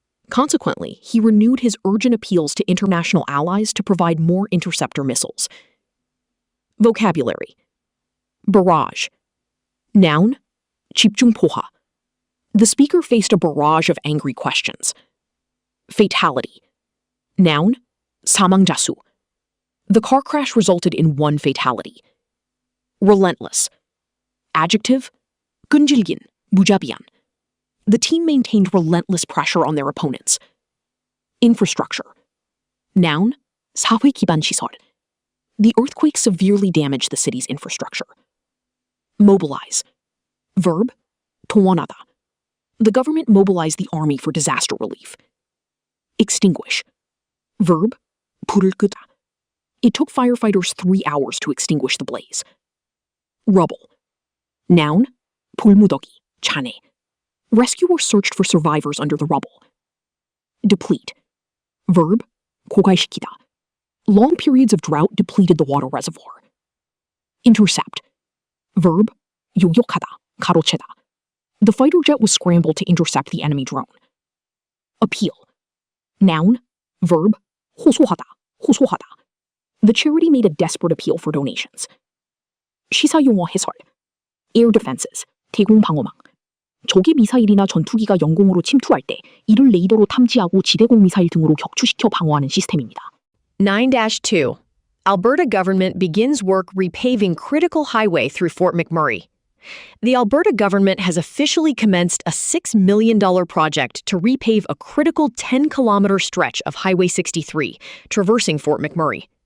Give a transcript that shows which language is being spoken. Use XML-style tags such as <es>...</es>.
<en>Consequently, he renewed his urgent appeals to international allies to provide more interceptor missiles. Vocabulary. Barrage. Noun,</en> <ko>집중포화.</ko> <en>The speaker faced a barrage of angry questions. Fatality. Noun,</en> <ko>사망자수.</ko> <en>The car crash resulted in one fatality. Relentless.</en> <ko>Adjective, 끈질긴, 무자비한.</ko> <en>The team maintained relentless pressure on their opponents. Infrastructure.</en> <ko>Noun, 사회 기반 시설.</ko> <en>The earthquake severely damaged the city's infrastructure. Mobilize. Verb,</en> <ko>동원하다.</ko> <en>The government mobilized the army for disaster relief. Extinguish. Verb,</en> <ko>불을 끄다.</ko> <en>It took firefighters 3 hours to extinguish the blaze. Rubble.</en> <ko>Noun, 돌무더기, 잔해.</ko> <en>Rescuers searched for survivors under the rubble. Deplete.</en> <ko>Verb, 고갈시키다.</ko> <en>Long periods of drought depleted the water reservoir. Intercept.</en> <ko>Verb, 요격하다, 가로채다.</ko> <en>The fighter jet was scrambled to intercept the enemy drone. Appeal. Noun, verb,</en> <ko>호소하다, 호소하다.</ko> <en>The charity made a desperate appeal for donations.</en> <ko>시사용어 해설.</ko> <en>Air defenses,</en> <ko>대공방어망. 적의 미사일이나 전투기가 영공으로 침투할 때 이를 레이더로 탐지하고 지대공 미사일 등으로 격추시켜 방어하는 시스템입니다. 9-2.</ko> <en>Alberta government begins work repaving critical highway through Fort McMurray. The Alberta government has officially commenced a $6 million project to repave a critical 10-kilometer stretch of Highway 63, traversing Fort McMurray.</en>